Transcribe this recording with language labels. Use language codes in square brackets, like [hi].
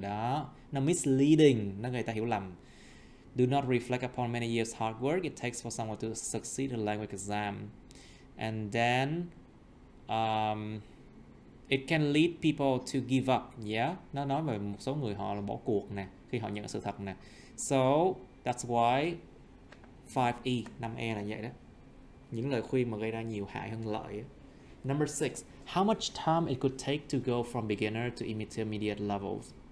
[vi] Đó, nó misleading, nó người ta hiểu lầm. [en] Do not reflect upon many years hard work it takes for someone to succeed in a language exam. And then, it can lead people to give up. [vi] Yeah, nó nói về một số người họ là bỏ cuộc nè khi họ nhận sự thật nè. [en] So that's why 5E, [vi] 5E là vậy đó. Những lời khuyên mà gây ra nhiều hại hơn lợi. [en] Number 6. How much time it could take to go from beginner to intermediate levels?